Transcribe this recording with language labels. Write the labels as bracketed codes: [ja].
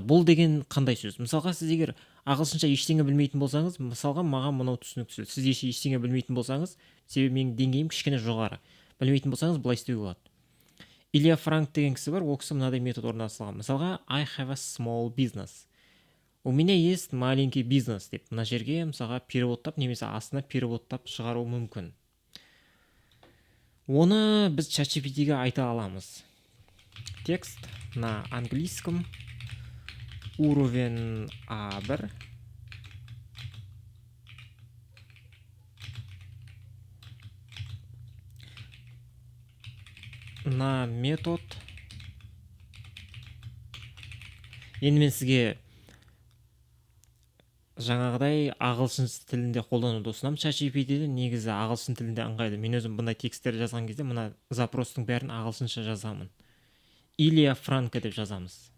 [kk] Бұл деген қандай сөз? Мысалға, сіз егер ағылшынша ештеңе білмейтін болсаңыз, мысалға маған мынау түсініксіз. Сіз ештеңе білмейтін болсаңыз, себебі менің деңгейім кішкене жоғары. Білмейтін болсаңыз, былай істеуге болады. Илья Франк деген кісі бар, ол кісі мынадай метод орнатылған. [en] Мысалға, I have a small business. [ru] У меня есть маленький бизнес [kk] деп. Мына жерге мысалға переводтап, немесе астына переводтап шығару мүмкін. Оны біз чат GPT-ге айта аламыз. [ru] Текст на английском уровень А1 на метод. [kk] Енді мен сізге жаңағыдай ағылшын тілінде қолдануды ұсынамын. чат GPT-де негізі ағылшын тілінде ыңғайлы. Мен өзім бұндай тексттерді жазған кезде мына запростың бәрін ағылшынша жазамын. Илья Франко деп жазамыз.